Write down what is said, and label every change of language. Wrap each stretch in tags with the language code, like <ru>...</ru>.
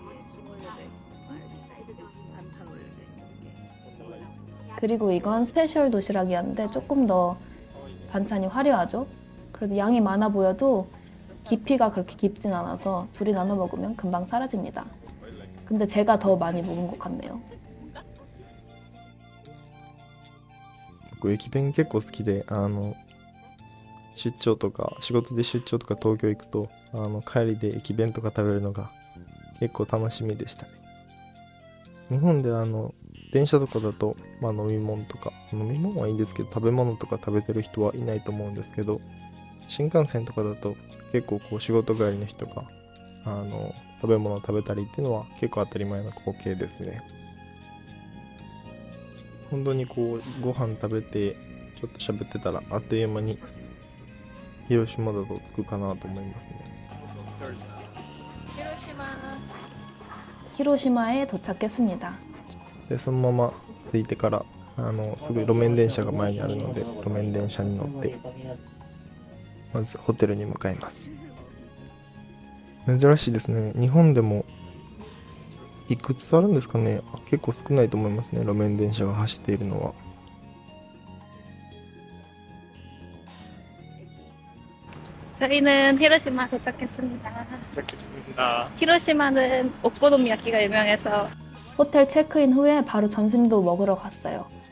<ko>김 올려져 있고 반찬 올려져 있고. 그리고 이건 스페셜 도시락이었는데 조금 더 반찬이 화려하죠? 그래도 양이 많아 보여도 깊이가 그렇게 깊진 않아서 둘이 나눠 먹으면 금방 사라집니다. 근데 제가 더 많이 먹은 것 같네요.</ko> <ja>僕駅弁結構好きで出張とか仕事で出張とか東京行くと帰りで駅弁とか食べるのが結構楽しみでしたね。日本で電車とかだと、飲み物とか飲み物はいいんですけど食べ物とか食べてる人はいないと思うんですけど、新幹線とかだと結構こう仕事帰りの人が食べ物を食べたりっていうのは結構当たり前の光景ですね。本当にこうご飯食べてちょっと喋ってたらあっという間に広島だと着くかなと思いますね。</ja> <ko>히로시마에 도착했습니다.</ko> <ja>でそのまま着いてからすぐ路面電車が前にあるので路面電車に乗ってまずホテルに向かいます。珍しいですね。日本でもいくつあるんですかね。結構少ないと思いますね、路面電車が走っているのは。</ja> <ko>저희는 히로시마 도착했습니다. 히로시마는 오코노미야키가 유명해서 호텔 체크인 후에 바로 점심도 먹으러 갔어요.</ko>